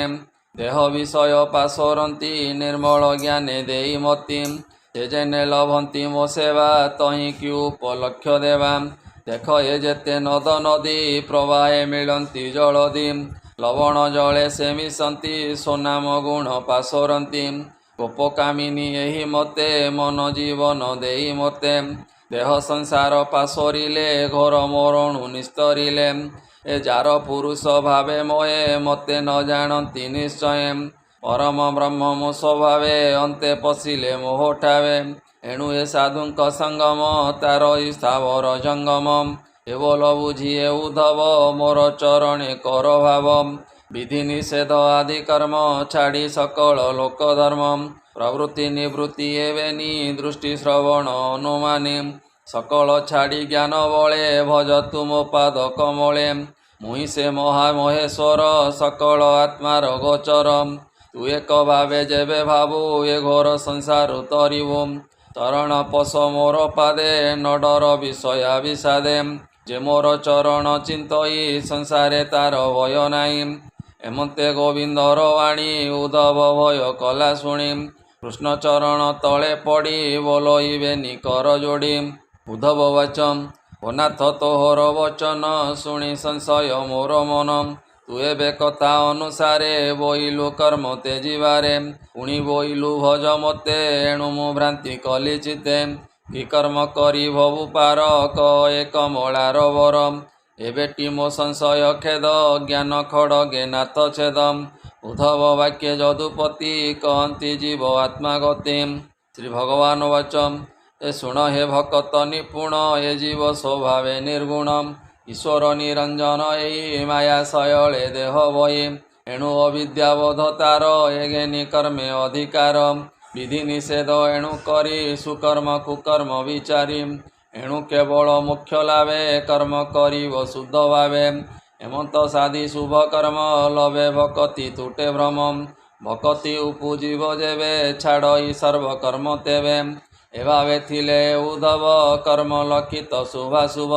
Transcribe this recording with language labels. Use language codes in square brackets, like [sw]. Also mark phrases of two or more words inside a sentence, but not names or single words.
[or] ଦେହ ବିଷୟ ପାସରନ୍ତି ନିର୍ମଳ ଜ୍ଞାନେ ଦେଇ ମତି ଯେଣେ ଲଭନ୍ତି ମୋ ସେବା ତହିଁ କି ଉପଲକ୍ଷ୍ୟ ଦେବା ଦେଖ ଏ ଯେତେ ନଦ ନଦୀ ପ୍ରବାହେ ମିଳନ୍ତି ଜଳଧି ଲବଣ ଜଳେ ସେ ମିଶନ୍ତି ସୋନାମ ଗୁଣ ପାସରନ୍ତି ଗୋପକାମିନୀ ଏହି ମତେ ମନ ଜୀବନ ଦେଇ ମତେ ଦେହ ସଂସାର ପାସରିଲେ ଘୋର ମରଣୁ ନିସ୍ତରିଲେ ଏ ଜାର ପୁରୁଷ ଭାବେ ମୋହେ ମତେ ନ ଜାଣନ୍ତି ନିଶ୍ଚୟ ପରମ ବ୍ରହ୍ମ ମୋ ସ୍ୱଭାବେ ଅନ୍ତେ ପଶିଲେ ମୋହ ଠାବେ ଏଣୁ ଏ ସାଧୁଙ୍କ ସଙ୍ଗମ ତାର ସ୍ଥାବର ଜଙ୍ଗମ କେବଳ ବୁଝିଏ ଉଦ୍ଧବ ମୋର ଚରଣେ କର ଭାବ ବିଧି ନିଷେଧ ଆଦି କର୍ମ ଛାଡ଼ି ସକଳ ଲୋକ ଧର୍ମ ପ୍ରବୃତ୍ତି ନିବୃତ୍ତି ଏବେନି ଦୃଷ୍ଟି ଶ୍ରବଣ ଅନୁମାନି ସକଳ ଛାଡ଼ି ଜ୍ଞାନ ବଳେ ଭଜ ତୁମ ପାଦ କମଳେ ମୁହିଁ ସେ ମହାମହେଶ୍ୱର ସକଳ ଆତ୍ମାର ଗୋଚର ତୁ ଏକ ଭାବେ ଯେବେ ଭାବୁ ଏ ଘୋର ସଂସାର ତରିବୁ ଚରଣ ପଶ ମୋର ପାଦେ ନ ଡର ବିଷୟା ବିଷାଦେ ଯେ ମୋର ଚରଣ ଚିନ୍ତଇ ସଂସାରେ ତାର ଭୟ ନାହିଁ ଏମନ୍ତେ ଗୋବିନ୍ଦର ବାଣୀ ଉଦ୍ଧବ ଭୟ କଳା ଶୁଣି କୃଷ୍ଣ ଚରଣ ତଳେ ପଡ଼ି ବୋଲଇବେନି କର ଯୋଡ଼ି ଉଦ୍ଧବ ବାଚମ ନାଥ ତୋହର ବଚନ ଶୁଣି ସଂଶୟ ମୋର ମନ ତୁ ଏବେ କଥା ଅନୁସାରେ ବୋଇଲୁ କର୍ମ ତେଜିବାରେ ପୁଣି ବୋଇଲୁ ଭଜ ମତେ ଏଣୁ ମୁ ଭ୍ରାନ୍ତି କଲି ଚିତ୍ତେ କି କର୍ମ କରି ଭବୁ ପାର କ ଏକ ମଲାର ବର ଏବେଟି ମୋ ସଂଶୟ ଖେଦ ଜ୍ଞାନ ଖଡ଼ଗେ ନାଥ ଛେଦ ଉଦ୍ଧବ ବାକ୍ୟ ଯଦୁପତି କହନ୍ତି ଜୀବ ଆତ୍ମା ଗତି ଶ୍ରୀ ଭଗବାନ ବାଚମ ଏ ଶୁଣ ହେ ଭକ୍ତ ନିପୁଣ ଏ ଜୀବ ସ୍ୱଭାବେ ନିର୍ଗୁଣ ଈଶ୍ୱର ନିରଞ୍ଜନ ଏଇ ମାୟା ଶୟଲେ ଦେହ ବହି ଏଣୁ ଅବିଦ୍ୟାବଧ ତାର ଏଗେନି କର୍ମେ ଅଧିକାର ବିଧି ନିଷେଧ ଏଣୁ କରି ସୁକର୍ମ କୁକର୍ମ ବିଚାରି ଏଣୁ କେବଳ ମୋକ୍ଷ ଲାଭେ କର୍ମ କରିବ ଶୁଦ୍ଧ ଭାବେ। ହେମନ୍ତ ସାଧି ଶୁଭ କର୍ମ ଲଭେ ଭକତି ତୁଟେ ଭ୍ରମ। ଭକତି ଉପୁଜିବ ଯେବେ ଛାଡ଼ଇ ସର୍ବ କର୍ମ ତେବେ। ଏଭାବେ ଥିଲେ ଉଦ୍ଧବ କର୍ମ ଲକ୍ଷିତ ଶୁଭାଶୁଭ।